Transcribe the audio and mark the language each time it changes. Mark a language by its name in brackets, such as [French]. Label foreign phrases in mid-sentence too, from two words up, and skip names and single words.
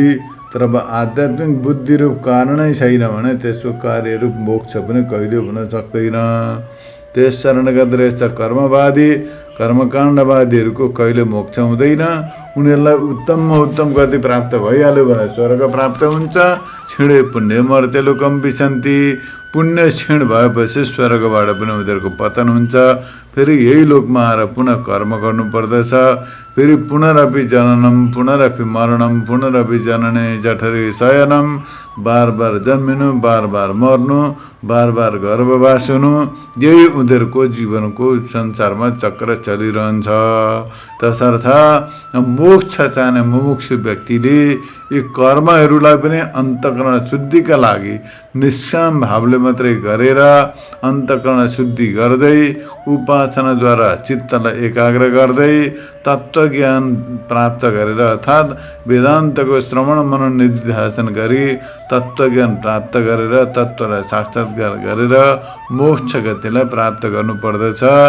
[Nepali] तर अब आध्यात्मिक बुद्धि रूप कारणै छैन भने त्यसको कार्यरूप मोक्ष पनि कहिले हुन सक्दैन। त्यस कारणले गर्दा यस्ता कर्मवादी, कर्मकाण्डवादीहरूको कहिले मोक्ष हुँदैन। उनीहरूलाई उत्तममा उत्तम गति प्राप्त भइहाल्यो भने स्वर्ग प्राप्त हुन्छ। [Sanskrit] क्षीणे पुण्य मर्त्य लोकम विशन्ति। [Nepali] पुण्य क्षीण भएपछि स्वर्गबाट पनि उनीहरूको पतन हुन्छ। फेरि यही लोकमा आएर पुनः कर्म गर्नुपर्दछ। [Sanskrit] फेरि पुनरपि जननम पुनरपि मरणम पुनरपि जनने जठरे शयनम। [Nepali] बार बार जन्मिनु, बार बार मर्नु, बार बार गर्भवास हुनु, यही उनीहरूको जीवनको संसारमा चक्र चलिरहन्छ। तसर्थ मोक्ष चाहने मुमुक्षु व्यक्तिले यी कर्महरूलाई पनि अन्तःकरण शुद्धिका लागि निष्काम भावले मात्रै गरेर अन्तःकरण शुद्धि गर्दै उपासनाद्वारा चित्तलाई एकाग्र गर्दै तत्त्वज्ञान प्राप्त गरेर अर्थात् वेदान्तको श्रवण मनन निधिध्यासन गरी तत्त्वज्ञान प्राप्त गरेर तत्त्वलाई साक्षात्कार गरेर मोक्ष गतिलाई प्राप्त गर्नुपर्दछ।